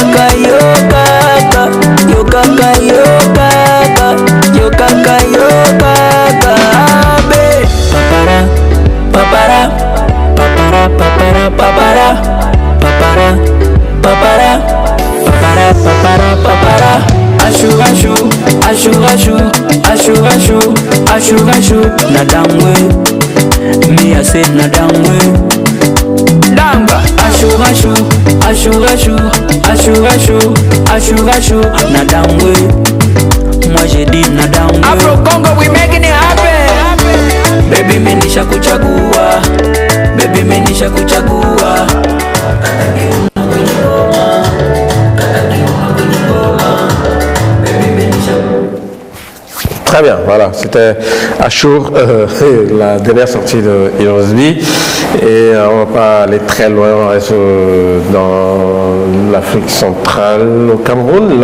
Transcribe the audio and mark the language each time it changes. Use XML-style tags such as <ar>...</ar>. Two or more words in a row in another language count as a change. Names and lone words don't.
<en>yo gaga, yo gaga, yo gaga, yo gaga, yo gaga. Papara, papara, papara, papara, papara, papara, papara, papara, papara. Ashu, ashu, ashu, ashu, ashu, ashu, ashu, ashu. Nadamwe, me I say nadamwe. Danga, ashu, ashu, ashu, ashu, ashu, ashu, ashu, ashu. Nadamwe,</en> <fr>moi j'ai dit nadamwe. Afro Congo,</fr> <en>we making it happen. Baby,</en> <sw>me nisha kuchagua. Baby, me nisha kuchagua.</sw> <fr>Très bien, voilà, c'était Achour, la dernière sortie de Irosby. Et on ne va pas aller très loin, on reste dans l'Afrique centrale, au Cameroun.</fr>